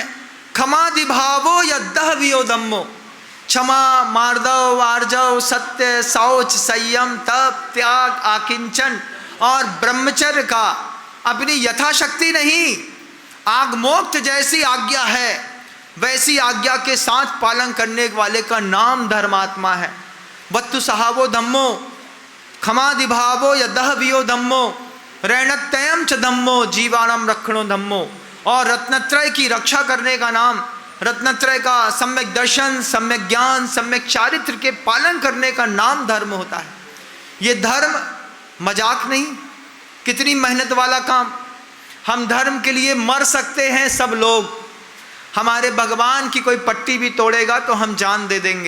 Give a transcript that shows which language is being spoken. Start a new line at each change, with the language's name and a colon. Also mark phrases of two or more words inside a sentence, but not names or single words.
Prakrit languages: क्षमादिभावो यद्दहवियो धम्मो,
Hindi: क्षमा, मार्दव, आर्जव, सत्य, शौच, संयम, तप, त्याग, आकिंचन और ब्रह्मचर्य का अपनी यथाशक्ति नहीं, आगमोक्त जैसी आज्ञा है वैसी आज्ञा के साथ पालन करने वाले का नाम धर्मात्मा है।
Prakrit languages: वत्तु सहावो धम्मो, क्षमादिभावो यदहवियो धम्मो, रणत्ययम च धम्मो, जीवाणम रक्षणो धम्मो।
Hindi: और रत्नत्रय की रक्षा करने का नाम, रत्नत्रय का सम्यक दर्शन, सम्यक ज्ञान, सम्यक चारित्र के पालन करने का नाम धर्म होता है। ये धर्म मजाक नहीं, कितनी मेहनत वाला काम। हम धर्म के लिए मर सकते हैं सब लोग, हमारे भगवान की कोई पट्टी भी तोड़ेगा तो हम जान दे देंगे।